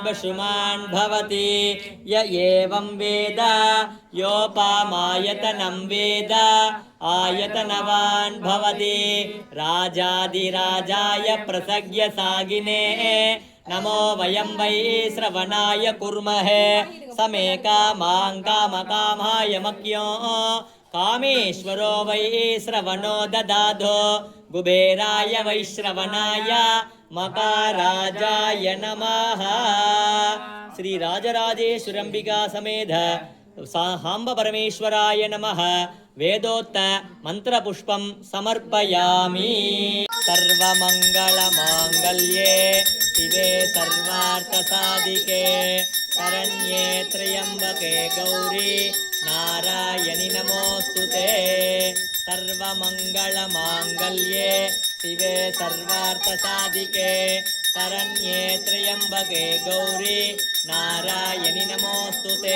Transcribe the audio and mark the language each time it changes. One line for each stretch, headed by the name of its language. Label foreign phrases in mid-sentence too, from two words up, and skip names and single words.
Sanskrit: पशुमान् भवति य एवं वेद योऽपामायतनं वेद आयतनवान् भवति राजाधिराजाय प्रसह्य साहिने नमो वयं वैश्रवणाय कुर्महे स मे कामान् कामकामाय मह्यं कामेश्वरो वैश्रवणो ददातु कुबेराय वैश्रवणाय महाराजाय नमः. श्री राजराजेश्वराम्बिका समेत साम्ब परमेश्वराय नमः. वेदोक्त मन्त्रपुष्पं समर्पयामि. சர்வமங்களமாங்கல்யே शिवे सर्वार्थसाधिके शरण्ये त्र्यम्बके गौरी नारायणि नमोऽस्तुते. सर्वमङ्गलमाङ्गल्ये शिवे सर्वार्थसाधिके शरण्ये त्र्यम्बके गौरी नारायणि नमोऽस्तुते.